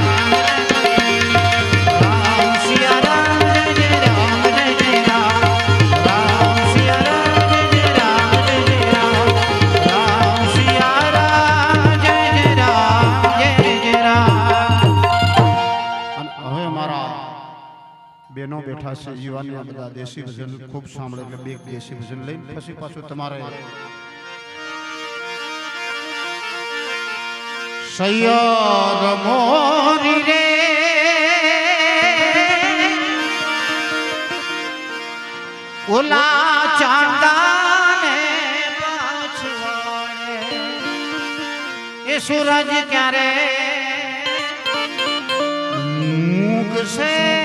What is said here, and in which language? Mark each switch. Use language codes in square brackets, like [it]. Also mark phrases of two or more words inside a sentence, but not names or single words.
[hi] राम सिया राम जय जय राम जय जय राम राम सिया राम जय जय राम जय जय राम राम सिया राम जय जय राम जय जय राम [gu] અને હવે અમારા બેનો બેઠા છે જીવાની આ બધા દેશી ભજન ખૂબ સાંભળે એટલે બે દેશી ભજન લઈને પછી પાછું તમારે સૈયર મોરી રે ઓલા ચાંદાને પાછવાડે એ સૂરજ ક્યારે મૂકશે